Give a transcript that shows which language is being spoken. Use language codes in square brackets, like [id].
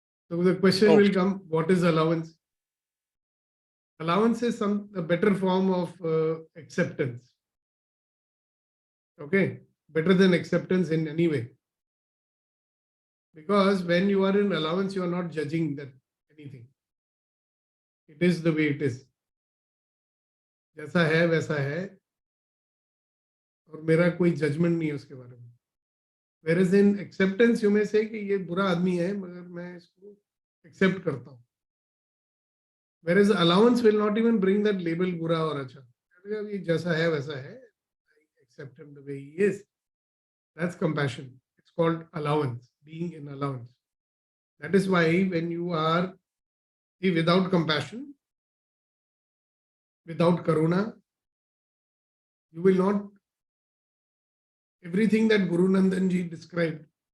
[en] So the question will come, what is allowance? Allowance is a better form of acceptance. Okay, better than acceptance in any way. Because when you are in allowance, you are not judging that anything. It is the way it is. [hi] जैसा है वैसा है और मेरा कोई judgement नहीं है उसके बारे में. [en] Whereas in acceptance you may say [hi] कि ये बुरा आदमी है मगर मैं इसको accept करता हूँ. [en] Whereas allowance will not even bring that label [hi] बुरा और अच्छा. ये जैसा है वैसा है. [en] I accept him the way he is. That's compassion. It's called allowance, being in allowance. That is why when you are without compassion, without karuna, you will not, everything that Guru Nandan ji described.